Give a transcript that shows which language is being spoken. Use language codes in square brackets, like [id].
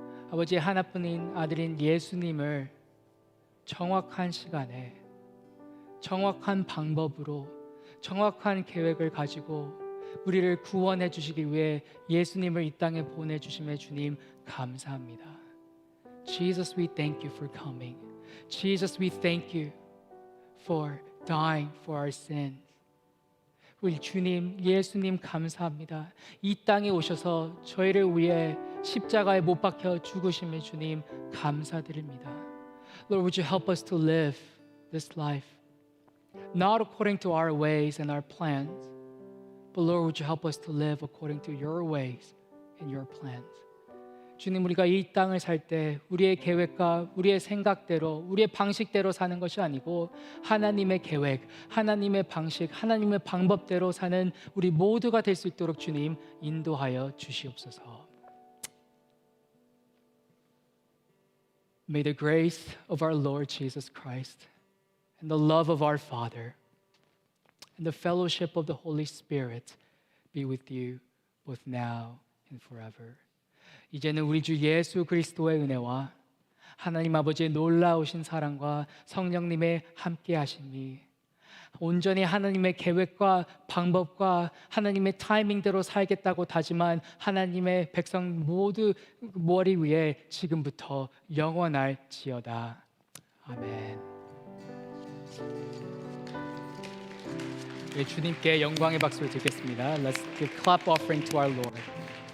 [ko] 아버지 하나뿐인 아들인 예수님을 정확한 시간에 정확한 방법으로 정확한 계획을 가지고 우리를 구원해 주시기 위해 예수님을 이 땅에 보내주심에 주님 감사합니다. [en] Jesus, we thank you for coming. Jesus, we thank you for dying for our sins. [ko] 우리 주님, 예수님 감사합니다. 이 땅에 오셔서 저희를 위해 십자가에 못 박혀 죽으심에 주님 감사드립니다. [en] Lord, would you help us to live this life not according to our ways and our plans, but Lord, would you help us to live according to your ways and your plans. [ko] 주님, 우리가 이 땅을 살 때 우리의 계획과 우리의 생각대로 우리의 방식대로 사는 것이 아니고 하나님의 계획, 하나님의 방식, 하나님의 방법대로 사는 우리 모두가 될 수 있도록 주님 인도하여 주시옵소서. [en] May the grace of our Lord Jesus Christ and the love of our Father and the fellowship of the Holy Spirit be with you both now and forever. [ko] 이제는 우리 주 예수 그리스도의 은혜와 하나님 아버지의 놀라우신 사랑과 성령님의 함께 하심이 온전히 하나님의 계획과 방법과 하나님의 타이밍대로 살겠다고 다짐한 하나님의 백성 모두 머리 위에 지금부터 영원할지어다. 아멘. 네, 주님께 영광의 박수를 드리겠습니다. [en] Let's give clap offering to our Lord.